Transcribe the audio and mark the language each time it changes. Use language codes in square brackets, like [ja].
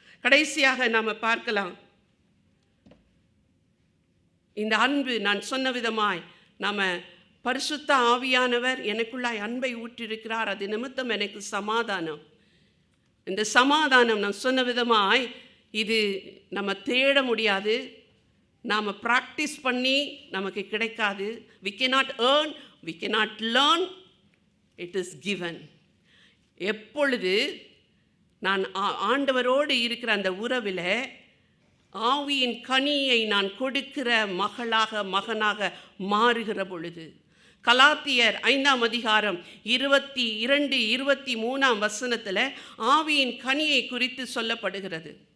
[ta] கடைசியாக நாம் பார்க்கலாம், இந்த அன்பு நான் சொன்ன விதமாய் நாம் பரிசுத்த ஆவியானவர் எனக்குள்ளாய் அன்பை ஊற்றிருக்கிறார், அது நிமித்தம் எனக்கு சமாதானம். இந்த சமாதானம் நான் சொன்ன விதமாய் இது நம்ம தேட முடியாது, நாம் ப்ராக்டிஸ் பண்ணி நமக்கு கிடைக்காது. [en] we cannot earn, we cannot learn, it is given. [ta] எப்பொழுது நான் ஆண்டவரோடு இருக்கிற அந்த உறவில் ஆவியின் கனியை நான் கொடுக்கிற மகனாக மாறுகிற பொழுது, கலாத்தியர் 5ஆம் அதிகாரம் 22-23 வசனத்தில் ஆவியின் கனியை குறித்து சொல்லப்படுகிறது.